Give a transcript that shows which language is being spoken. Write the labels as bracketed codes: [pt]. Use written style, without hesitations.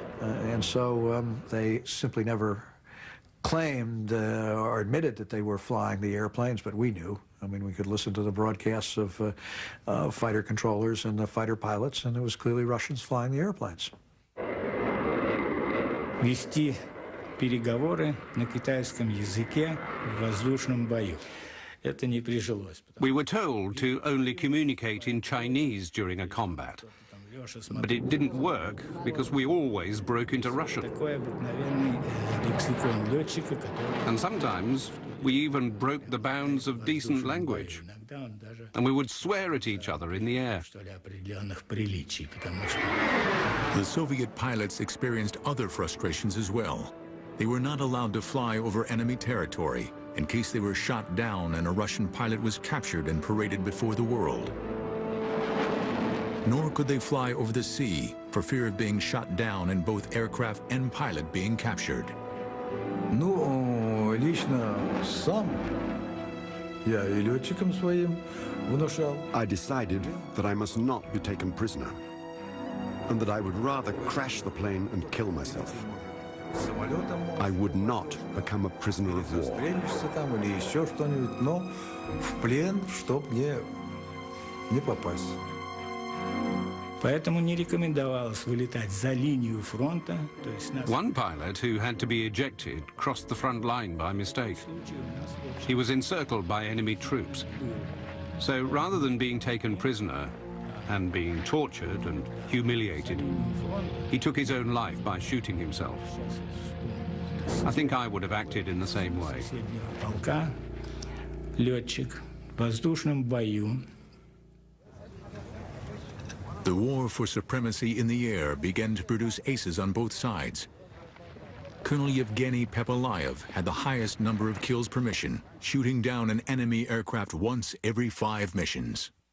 [en] And so they simply never claimed or admitted that they were flying the airplanes, but we knew. I mean, we could listen to the broadcasts of fighter controllers and the fighter pilots, and it was clearly Russians flying the airplanes. [ru] Вести переговоры на китайском языке в воздушном бою. Это не прижилось. [en] We were told to only communicate in Chinese during a combat. But it didn't work because we always broke into Russian. And sometimes we even broke the bounds of decent language. And we would swear at each other in the air. The Soviet pilots experienced other frustrations as well. They were not allowed to fly over enemy territory in case they were shot down and a Russian pilot was captured and paraded before the world. Nor could they fly over the sea for fear of being shot down and both aircraft and pilot being captured. [ru] Ну, лично сам я и летчикам своим внушал. [en] I decided that I must not be taken prisoner, and that I would rather crash the plane and kill myself. I would not become a prisoner of war. [ru] Там или еще что-нибудь, но в плен, чтоб не попасть. Поэтому не рекомендовалось вылетать за линию фронта. [en] One pilot who had to be ejected crossed the front line by mistake. He was encircled by enemy troops. So rather than being taken prisoner and being tortured and humiliated, he took his own life by shooting himself. I think I would have acted in the same way. [ru] Полка, летчик в воздушном бою. [en] The war for supremacy in the air began to produce aces on both sides. Colonel Yevgeny Pepelayev had the highest number of kills per mission, shooting down an enemy aircraft once every 5 missions.